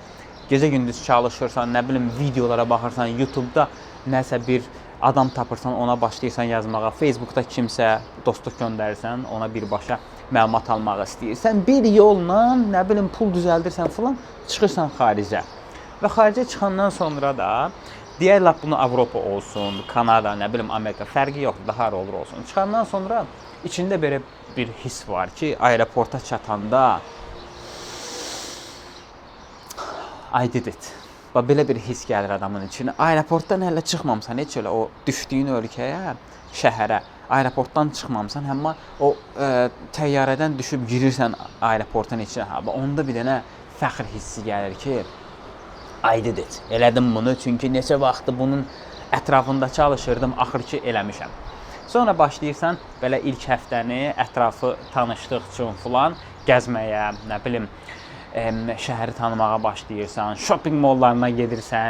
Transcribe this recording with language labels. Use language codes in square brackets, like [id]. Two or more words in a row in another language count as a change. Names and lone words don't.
[az] Gecə-gündüz çalışırsan, nə bilim, videolara baxırsan, YouTube-da nəsə bir adam tapırsan, ona başlayırsan yazmağa, Facebookda kimsə dostluq göndərirsən, ona birbaşa məlumat almaq istəyirsən, bir yolla, nə bilim, pul düzəldirsən falan, çıxırsan xaricə. Və xaricə çıxandan sonra da, deyərlər bunu Avropa olsun, Kanada, nə bilim, Amerika, fərqi yoxdur, daha hara olur olsun. Çıxandan sonra içində belə bir his var ki, aeroporta çatanda [en] I did it. [az] Belə bir his gəlir adamın içinə. Aeroportdan hələ çıxmamısan, heç elə o düşdüyün ölkəyə, şəhərə, aeroportdan çıxmamısan, amma o təyyarədən düşüb girirsən aeroportun içinə. Onda bir dənə fəxr hissi gəlir ki, [en] I did it. [az] Elədim bunu, çünki neçə vaxtı bunun ətrafında çalışırdım, axır ki eləmişəm. Sonra başlayırsan belə ilk həftəni ətrafı tanışdıq üçün falan gəzməyə, nə bilim, şəhəri tanımağa başlayırsan, shopping mollarına gedirsən.